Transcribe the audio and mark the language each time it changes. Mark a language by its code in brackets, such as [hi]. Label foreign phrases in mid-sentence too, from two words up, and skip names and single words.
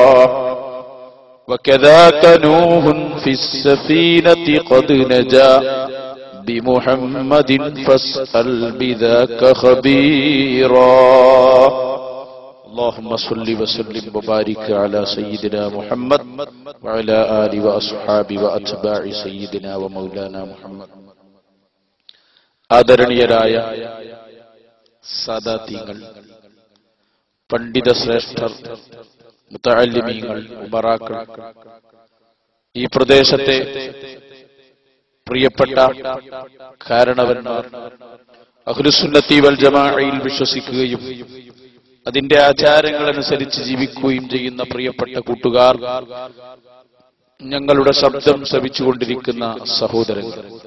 [ar] وكذاك نوح في السفينة قد نجا بمحمد فاسأل بذاك خبيرا. اللهم صل وسلم وبارك على سيدنا محمد وعلى آله وأصحابه وأتباع سيدنا ومولانا محمد. [ml] ആദരണീയരായ സാദാത്യങ്ങൾ, പണ്ഡിത ശ്രേഷ്ഠർ, മുതഅല്ലിമീങ്ങൾ, ഉമറാക്കൾ, ഈ പ്രദേശത്തെ പ്രിയപ്പെട്ട കാരണവന്മാർ, അഹ്ലുസുന്നത്തി വൽ ജമാഅയിൽ വിശ്വസിക്കുകയും അതിന്റെ ആചാരങ്ങൾ അനുസരിച്ച് ജീവിക്കുകയും ചെയ്യുന്ന പ്രിയപ്പെട്ട കൂട്ടുകാർ, ഞങ്ങളുടെ ശബ്ദം ശ്രവിച്ചുകൊണ്ടിരിക്കുന്ന സഹോദരങ്ങൾ,